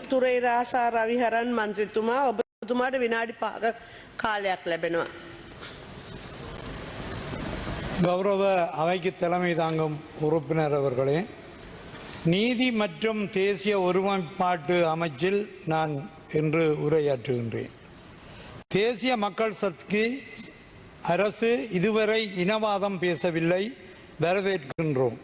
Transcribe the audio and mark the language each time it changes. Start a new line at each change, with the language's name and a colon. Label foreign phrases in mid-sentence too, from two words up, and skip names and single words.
Sinhala: තුරේරාසා රවිහරන් මන්ත්‍රීතුමා ඔබතුමාට විනාඩි 5ක කාලයක් ලැබෙනවා.
Tamil: கௌரவ அவைக்கு தலைமை தாங்கும் உறுப்பினர் அவர்களே, நீதி மற்றும் தேசிய ஒருமைப்பாட்டு அமைச்சில் நான் இன்று உரையாற்றுகின்றேன். தேசிய மக்கள் சக்தி அரசு இதுவரை இனவாதம் பேசவில்லை, வரவேற்கின்றோம்.